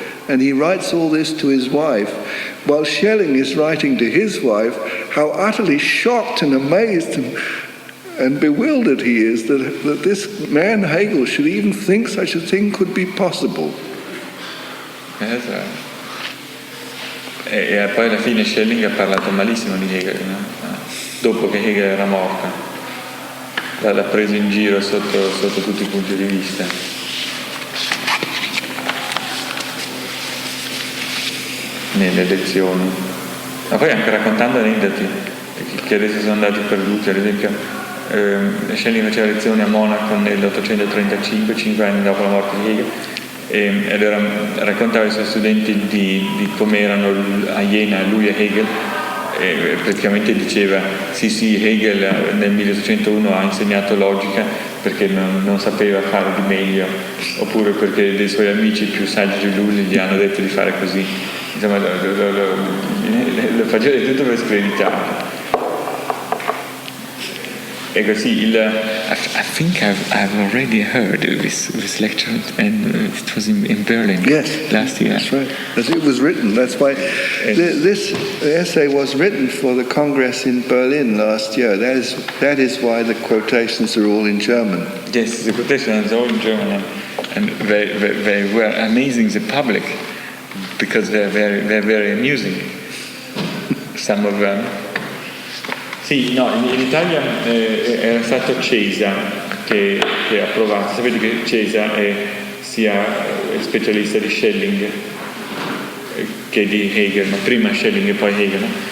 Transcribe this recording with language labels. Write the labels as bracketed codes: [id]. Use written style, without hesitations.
[en] And he writes all this to his wife, while Schelling is writing to his wife how utterly shocked and amazed and bewildered he is that this man Hegel should even think such a thing could be possible. [it] Esatto. E poi alla fine Schelling ha parlato malissimo di Hegel, no? Dopo che Hegel era morto. L'ha preso in giro sotto tutti i punti di vista. Nelle lezioni. Ma poi anche raccontando aneddoti che adesso sono andati perduti. Ad esempio, Schelling faceva lezioni a Monaco nell'835, 5 anni dopo la morte di Hegel, e allora raccontava ai suoi studenti di come erano a Jena lui e Hegel, e praticamente diceva sì, Hegel nel 1801 ha insegnato logica perché non sapeva fare di meglio, oppure perché dei suoi amici più saggi di lui gli hanno detto di fare così. Insomma, lo faceva di tutto per screditarlo. E così [en] I think I've already heard this lecture, and it was in Berlin last year. That's right. It was written. That's why this essay was written for the Congress in Berlin last year. That is why the quotations are all in German. Yes, the quotations are all in German, and they were amazing the public, because they're very amusing. Some of them. [it] Sì, no, in Italia era stato Cesa che ha provato. Sapete che Cesa è specialista di Schelling che di Hegel, ma prima Schelling e poi Hegel.